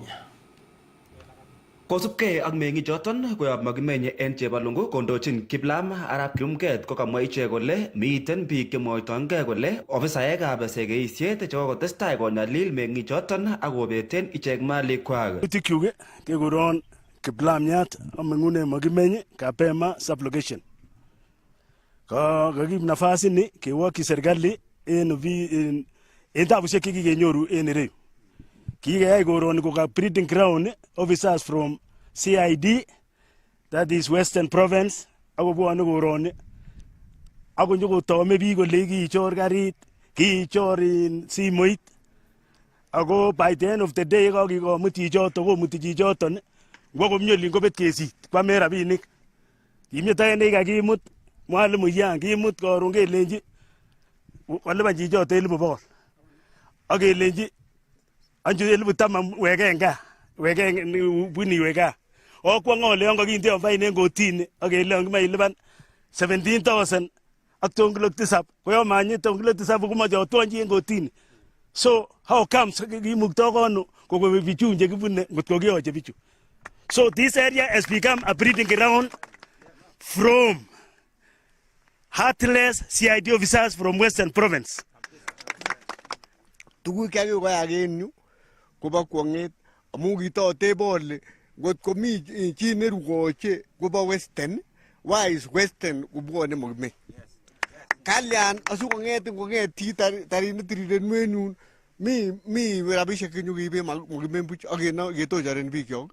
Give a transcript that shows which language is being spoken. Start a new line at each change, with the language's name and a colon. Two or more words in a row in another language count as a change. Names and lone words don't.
Kalenjin: Kosubkei ak meng'ichoton koyob Magimeny en Chebalungu kondochin Kiplam Arap Kirumget kokamwa ichek kole miten biik chemwoitoengei kole ofisaekab segeisiet chekokotestai konyalil meng'ichoton ak kobeten ichek malikwak. Utikyuk kekuron Kiplamiat ameng'une Magimeny Kapema sublocation. Kakib nafasi ni kewokyi serikali en tabusiek chekikenyoru en ireyu. Kikeyai koroni ko
English: breeding ground officers from CID, that is Western Province,
Kalenjin: akobwone koroni akonyokotome biik kole kichor karit, kichor simoit, ako
English: by the end of the day
Kalenjin: kakikomut chichoton komuti chichoton ngwo komie olin kobet kesit kwame rabinik. Kimyetoen nekakimut mwalimu yan kimut koron kelenji kolipan chichoton 1,100 ak kelenji anju 10,000 weken gaa, wini weka. Okwa ngole yon kakinde fain en kotini ak kele ngima ilipan 17,000 ak tongilok 7 koyo manyit tongilok 7 komoche otwonji en kotini.
English: So how comes
Kalenjin: kimukto kono kokobe bichu chekibune ngotko kiyoche bichu.
English: So this area has become a breeding ground from heartless CID officers from Western Province.
Kalenjin: Tuguk chekikoyak en yu kobo kwong'et amu kitotebe ole ngot komi chi nerukoche kobo Western,
English: why is Western
Kalenjin: kobwone Magimeny? Kalyan asikong'et chi tarit netiriren mwenyun mi rabisiek chenyokiibe Magimeny buch ak ketochoren bikyok.